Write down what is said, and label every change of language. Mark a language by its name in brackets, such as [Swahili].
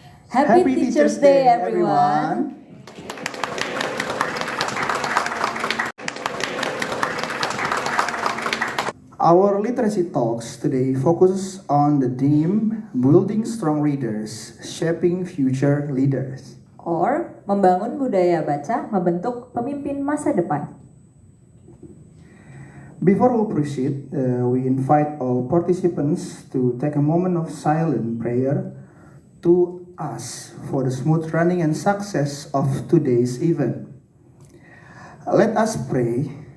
[English] Happy Teachers' Day, everyone! Our literacy talks today focus on the theme Building Strong Readers, Shaping Future Leaders. [Indonesian] Or membangun budaya baca, membentuk pemimpin masa depan. [English] Before we proceed, we invite all participants to take a moment of silent prayer to ask for the smooth running and success of today's event. Let us pray.